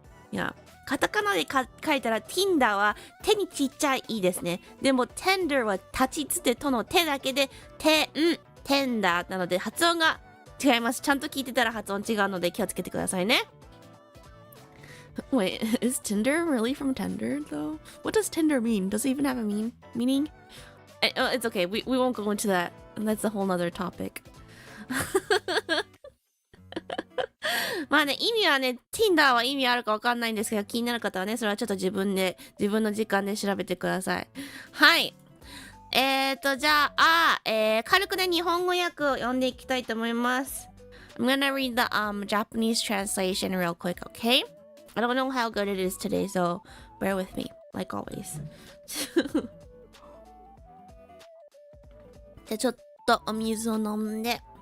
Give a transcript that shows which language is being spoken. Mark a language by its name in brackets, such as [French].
[Japanese] いや、カタカナで書いたら Tinder は手にちっちゃいですね。でも tender は立ちつてとの手だけでtender なので発音が違います。ちゃんと聞いてたら発音違うので気をつけてくださいね。 [English] Wait, is Tinder really from tender though? What does tender mean? Does it even have a meaning? It's okay. We won't go into that. That's a whole nother topic. [Japanese] まあね、意味はね、Tinder は意味あるかわかんないんですけど、気になる方はね、それはちょっと自分の時間で調べてください。はい。じゃあ、軽くね、日本語訳を読んでいきたいと思います。 [English] I'm gonna read the Japanese translation real quick, okay? I don't know how good it is today, so bear with me, like always. [Japanese] じゃあちょっとお水を飲んで。